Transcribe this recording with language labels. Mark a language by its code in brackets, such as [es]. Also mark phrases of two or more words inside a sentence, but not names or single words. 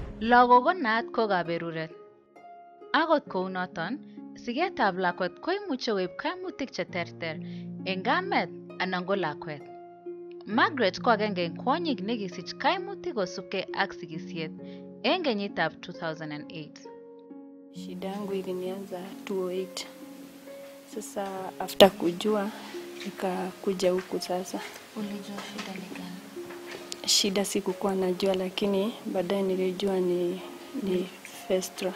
[kln] Lagok ko naat ko kaberuret. Akot kounoton, siketab lakwet koimuche koib kaimutik cheterter eng kamet anan ko lakwet. Margaret ko agenge eng kwonyik nekisich kaimutik kosubkei ak sikisiet eng kenyitab 2008. [sw] Shida yangu ilinianza 2008. Sasa after kujua nikakuja huku sasa. Ulijua shida ni gani? Shida sikukuwa najua, lakini baadaye nilijua ni Fistula.